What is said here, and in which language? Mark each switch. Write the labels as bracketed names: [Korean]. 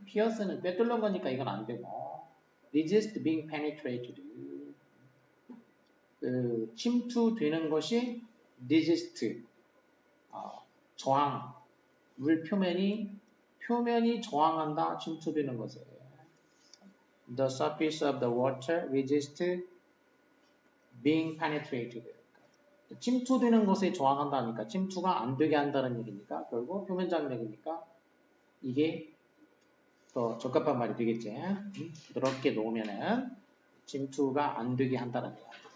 [Korean] 피어스는 꿰뚫는 거니까 이건 안 되고, [English] resist being penetrated, [Korean] 그 침투되는 것이 resist, 저항, 물 표면이 저항한다, 침투되는 것에. [English] The surface of the water resist being penetrated. [Korean] 침투되는 것에 저항한다니까 침투가 안 되게 한다는 얘기니까 결국 표면 장력이니까 이게 더 적합한 말이 되겠지. 부드럽게 놓으면은 침투가 안 되게 한다는 거야.